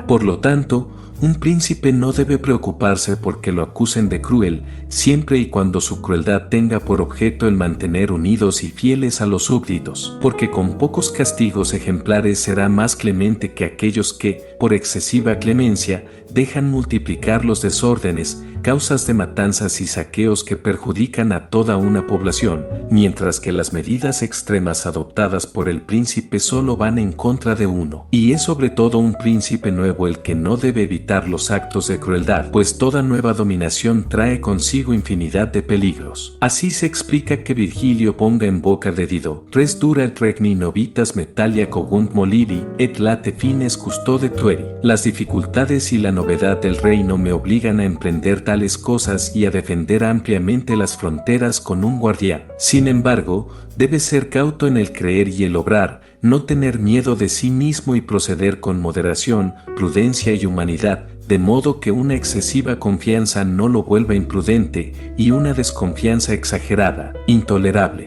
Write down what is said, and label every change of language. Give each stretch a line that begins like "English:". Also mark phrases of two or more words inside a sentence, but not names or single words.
Spanish: Por lo tanto, un príncipe no debe preocuparse porque lo acusen de cruel, siempre y cuando su crueldad tenga por objeto el mantener unidos y fieles a los súbditos, porque con pocos castigos ejemplares será más clemente que aquellos que, por excesiva clemencia, dejan multiplicar los desórdenes, causas de matanzas y saqueos que perjudican a toda una población, mientras que las medidas extremas adoptadas por el príncipe solo van en contra de uno. Y es sobre todo un príncipe nuevo el que no debe evitar los actos de crueldad, pues toda nueva dominación trae consigo infinidad de peligros. Así se explica que Virgilio ponga en boca de Dido,
Latin: res dura et regni novitas metalia cogunt moliri, et late fines custode tueri.
Spanish: Las dificultades y la novedad del reino me obligan a emprender tales cosas y a defender ampliamente las fronteras con un guardián. Sin embargo, debe ser cauto en el creer y el obrar, no tener miedo de sí mismo y proceder con moderación, prudencia y humanidad, de modo que una excesiva confianza no lo vuelva imprudente y una desconfianza exagerada, intolerable.